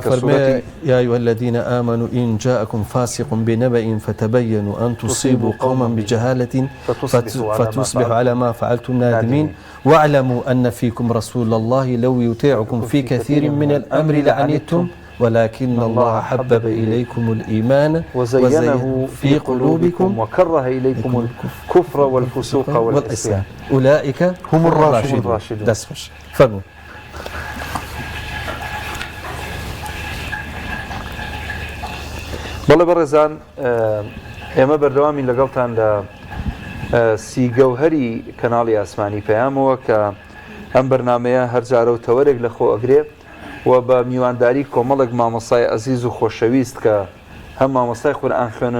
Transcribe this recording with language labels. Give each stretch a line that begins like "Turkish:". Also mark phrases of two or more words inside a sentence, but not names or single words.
Arabic: يا أيها الذين آمنوا إن جاءكم فاسق بنبأ فتبينوا أن تصيبوا قوما بجهالة فتصبحوا على ما فعلتم نادمين واعلموا أن فيكم رسول الله لو يطيعكم في كثير من الأمر لعنتم ولكن الله حبب إليكم الإيمان وزينه في قلوبكم وكره إليكم الكفر والفسوق والعصيان أولئك هم الراشدون
Central Kurdish: دسمش فرموا بەڵێ بەڕێزان ئێمە بەردەوامی لەگەڵتان لە سیگەوهری کەناڵی ئاسمانی پەیامەوە کە ئەم بەرنمەیە هەرجارە و تەوەرێک لە خۆ ئەگرێ و بە میوانداری کۆمەڵک مامۆسای ئەزیز و خۆشەویست کە هەم مامۆستای قورئان خوێنن